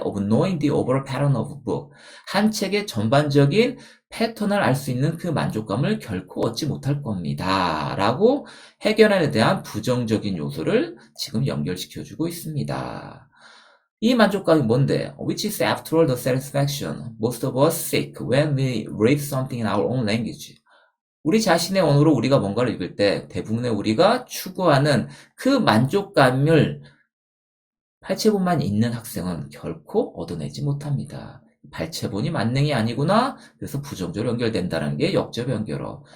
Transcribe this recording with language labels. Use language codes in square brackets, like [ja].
[en] of knowing the overall pattern of a book, [ko] 한 책의 전반적인 패턴을 알 수 있는 그 만족감을 결코 얻지 못할 겁니다. 라고 해결안에 대한 부정적인 요소를 지금 연결시켜주고 있습니다. 이 만족감이 뭔데? [en] Which is after all the satisfaction most of us seek when we read something in our own language. [ko] 우리 자신의 언어로 우리가 뭔가를 읽을 때 대부분의 우리가 추구하는 그 만족감을 발췌본만 있는 학생은 결코 얻어내지 못합니다. 발췌본이 만능이 아니구나. 그래서 부정적으로 연결된다는 게 역접 연결어.